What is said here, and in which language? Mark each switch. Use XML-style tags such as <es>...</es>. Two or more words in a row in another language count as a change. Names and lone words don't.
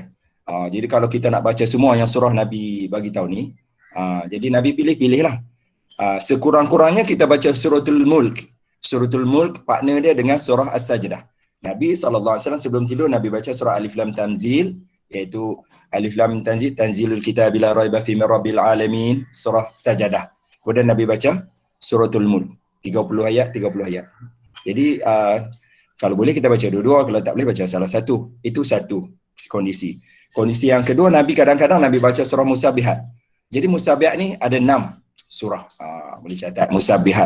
<ms>Jadi kalau kita nak baca semua yang surah Nabi bagi tahu ni, jadi Nabi pilih-pilih lah. Sekurang-kurangnya kita baca suratul Mulk. Suratul Mulk partner dia dengan surah As-Sajdah. Nabi SAW sebelum tidur Nabi baca surah Alif Lam Tanzil, iaitu Alif Lam Tanzil,</ms> <ar>تنزيل الكتاب لا ريب فيه من رب العالمين,</ar> <ms>surah Sajadah. Kemudian Nabi baca suratul Mulk, 30 ayat, 30 ayat. Jadi kalau boleh kita baca dua-dua, kalau tak boleh baca salah satu. Itu satu kondisi. Kondisi yang kedua, Nabi kadang-kadang Nabi baca surah Musabbihat. Jadi Musabbihat ni ada 6 surah. Boleh catat Musabbihat.</ms>